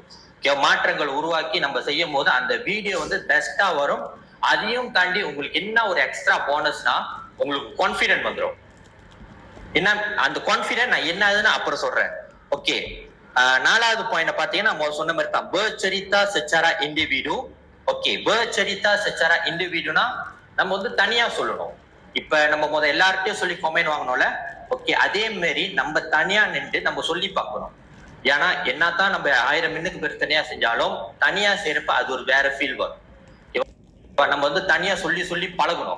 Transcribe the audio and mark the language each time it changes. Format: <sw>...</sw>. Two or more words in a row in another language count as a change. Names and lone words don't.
<ta>மாற்றங்கள் உருவாக்கி நம்ம செய்யும் போது அந்த வீடியோ வந்து பெஸ்டா வரும். அதையும் தாண்டி உங்களுக்கு என்ன ஒரு</ta> <en>extra bonus</en> <ta>உங்களுக்கு கான்பிடென்ட் வந்துடும். என்ன அந்த கான்பிடென்ட் நான் என்னதுன்னு அப்புறம் சொல்றேன். ஓகே, 4வது பாயிண்ட் பாத்தீங்கன்னா நம்ம சொன்ன மாதிரி தான்</ta> <ms>bercerita secara individu.</ms> <ta>ஓகே,</ta> <ms>bercerita secara individu</ms> <ta>னா நம்ம வந்து தனியா சொல்லணும். இப்ப நம்ம எல்லார்ட்டையும் சொல்லி கமெண்ட் வாங்கணும்ல. ஓகே, அதே மாதிரி நம்ம தனியா நின்று நம்ம சொல்லி பார்க்கணும். ஏன்னா என்னதான் நம்ம 1000 மின்னுக்கு பேர் தனியா செஞ்சாலும் தனியா செய்யறப்ப அது ஒரு வேற ஃபீல் வரும். நம்ம வந்து தனியா சொல்லி சொல்லி பழகணும்.</ta>